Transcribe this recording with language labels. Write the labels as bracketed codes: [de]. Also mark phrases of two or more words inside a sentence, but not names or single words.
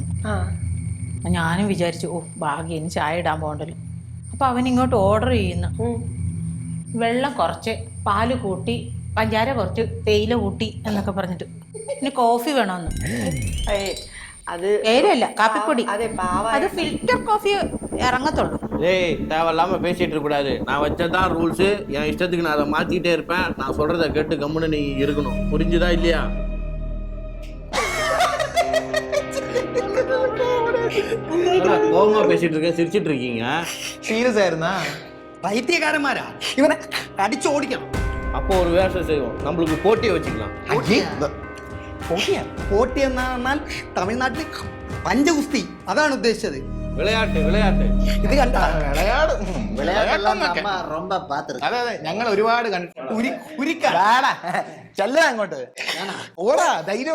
[ml] ഞാനും വിചാരിച്ചു, ഓ ഭാഗ്യം, ചായ ഇടാൻ പോകണ്ടല്ലോ. അപ്പൊ അവൻ ഇങ്ങോട്ട് ഓർഡർ ചെയ്യുന്നു. വെള്ളം കുറച്ച്, പാല് കൂട്ടി, പഞ്ചാര കുറച്ച്, തേയില കൂട്ടി എന്നൊക്കെ പറഞ്ഞിട്ട്. പിന്നെ കോഫി വേണമെന്ന്. അത് തേയിലല്ല, കാപ്പിപ്പൊടി. അതെ, അത് ഫിൽറ്റർ കോഫി ഇറങ്ങത്തുള്ളൂ. [ta] ஏய் தேவையில்லாம பேசிட்டு இருக்க கூடாது. நான் வச்சதான் ரூல்ஸ். என் இஷ்டத்துக்கு நான் அதை மாத்திட்டே இருப்பேன். நான் சொல்றதை கேட்டு கம்முன்னு நீ இருக்கணும். புரிஞ்சுதா இல்லையா? கோவமா பேசிட்டு இருக்கேன், சிரிச்சிட்டு இருக்கீங்க. [ml] സീരിയസ് ആയിരുന്നാ? പൈത്യകാരന്മാരാ, ഇവനെ അടിച്ചോടിക്കണം. [ta] அப்போ ஒரு வேஷம் செய்வோம், நம்மளுக்கு போட்டியை வச்சுக்கலாம். [ml] പോട്ടി എന്നാൽ തമിഴ്നാട്ടിൽ പഞ്ചഗുസ്തി, അതാണ് ഉദ്ദേശിച്ചത്. [ta] விளையாட்டு விளையாட்டு. [ml] ഇത് കണ്ട അതെ അതെ, ഞങ്ങൾ ഒരുപാട് കണ്ടിട്ടുണ്ട്. ഉരിക്കാൻ ചെല്ല അങ്ങോട്ട് ഓടാ ധൈര്യം.